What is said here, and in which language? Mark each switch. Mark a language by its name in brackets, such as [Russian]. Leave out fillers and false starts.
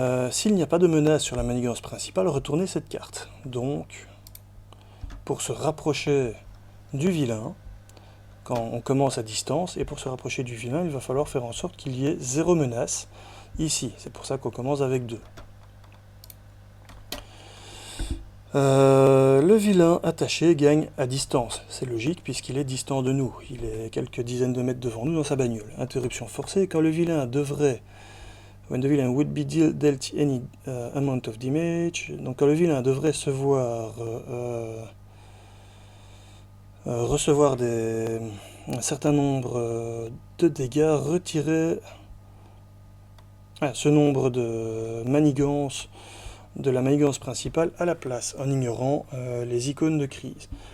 [French] S'il n'y a pas de menace sur la manigance principale, retournez cette carte. Donc, pour se rapprocher du vilain, quand on commence à distance, et pour se rapprocher du vilain, il va falloir faire en sorte qu'il y ait 0 menace ici. C'est pour ça qu'on commence avec 2. Le vilain attaché gagne à distance. C'est logique puisqu'il est distant de nous. Il est quelques dizaines de mètres devant nous dans sa bagnole. Interruption forcée quand le vilain devrait... [English] When the villain would be dealt any amount of damage. [French] Donc quand le vilain devrait se voir... recevoir un certain nombre de dégâts, retirer ce nombre de manigances de la manigance principale à la place, en ignorant les icônes de crise.